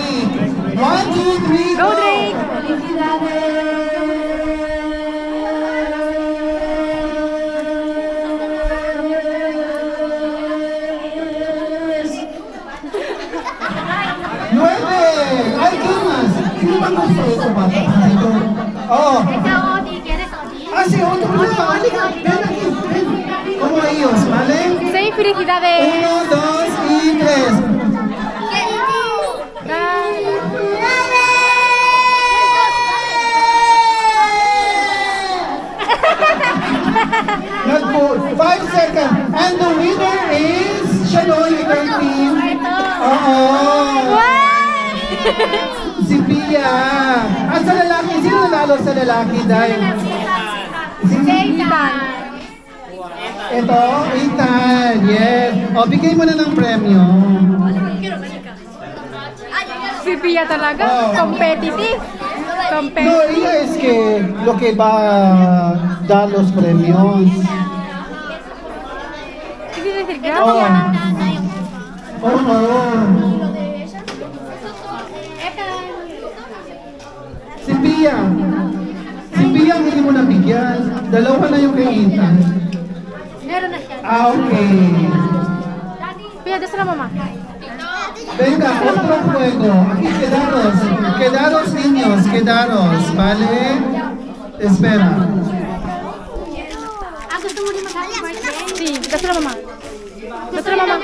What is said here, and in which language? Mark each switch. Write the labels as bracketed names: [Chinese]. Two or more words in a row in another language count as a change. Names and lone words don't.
[English] 1, 2, 3, Go, Drake! [Spanish] Nueve! Ay, ¿qué más? [Filipino] Sino ba gusto ito ba? Oh, [Spanish] Ikaw, Odi, ¿quieres Odi? [Filipino] Halika, halika. [Spanish] Ven aquí, ven. Como ellos, ¿vale? [English] Say felicidades. [Spanish] 1, 2 y 3. [English] Not good. 5 seconds. And the winner is Shanoy with her team. [Filipino] Si Pia. At sa lalaki, sino nanalo sa lalaki dahil? Si Ethan. Ito, Ethan. Yes. O, bigay mo na ng premyo. Si Pia talaga. [English] Competitive. [Spanish] No, ella es que lo que va a dar los premios. Hindi decir gracias. [Filipino] Si Pia ang hindi mo nabigyan. Dalawa na yung kay Ethan. Meron na siya. [English] Okay. Pia, das na mama. [Spanish] Venga, otro juego. Aquí quedaros niños, quedaros, ¿vale? Espera. [Filipino] Gusto mo rin mag- [English] happy birthday? Sí, das na mama. Das na mama.